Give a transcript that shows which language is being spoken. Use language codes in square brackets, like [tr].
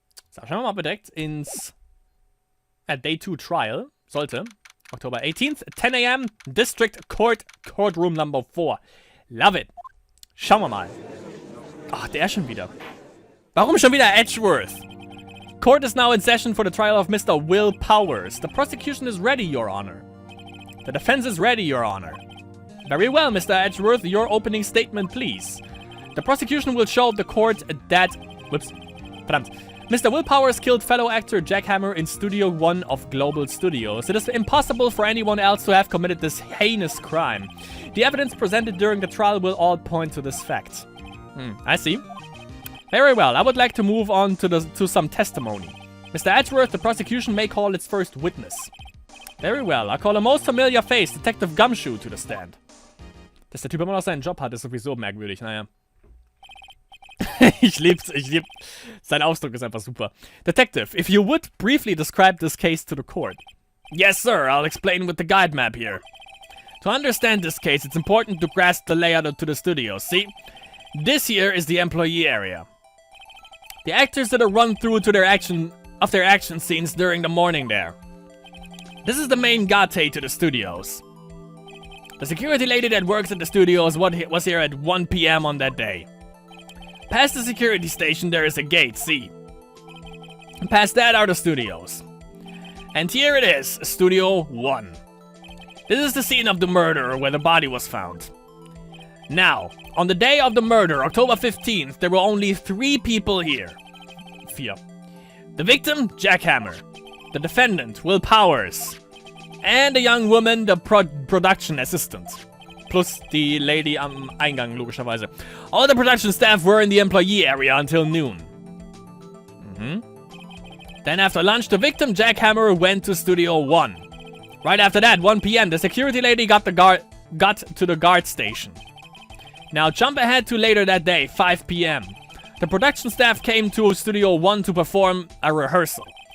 [de] So, schauen wir mal bedeckt ins Day 2 Trial. Sollte. [en] October 18th, 10 a.m. District Court, Courtroom number 4. Love it. [de] Schauen wir mal. Ach, der schon wieder. Warum schon wieder Edgeworth? [en] Court is now in session for the trial of Mr. Will Powers. The prosecution is ready, Your Honor. The defense is ready, Your Honor. Very well, Mr. Edgeworth, your opening statement, please. The prosecution will show the court that... Whoops. [de] Verdammt. [en] Mr. Will Powers killed fellow actor Jack Hammer in Studio 1 of Global Studios. It is impossible for anyone else to have committed this heinous crime. The evidence presented during the trial will all point to this fact. I see. Very well, I would like to move on to some testimony. Mr. Edgeworth, the prosecution may call its first witness. Very well, I call a most familiar face, Detective Gumshoe, to the stand. [de] Dass der Typ immer noch seinen Job hat, ist sowieso merkwürdig, naja. ich lieb's. Sein Ausdruck ist einfach super. [en] Detective, if you would briefly describe this case to the court. Yes, sir, I'll explain with the guide map here. To understand this case, it's important to grasp the layout to the studio, see? This here is the employee area. The actors did a run-through to their action scenes during the morning there. This is the main gate to the studios. The security lady that works at the studios was here at 1 PM on that day. Past the security station, there is a gate, see? And past that are the studios. And here it is, Studio 1. This is the scene of the murder where the body was found. Now, on the day of the murder, October 15th, there were only 3 people here. 4. The victim, Jack Hammer. The defendant, Will Powers. And a young woman, the production assistant. [de] Plus die Lady am Eingang, logischerweise. [en] All the production staff were in the employee area until noon. Then after lunch, the victim, Jack Hammer, went to Studio 1. Right after that, 1 PM, the security lady got to the guard station. Now jump ahead to later that day, 5 PM. The production staff came to Studio 1 to perform a rehearsal.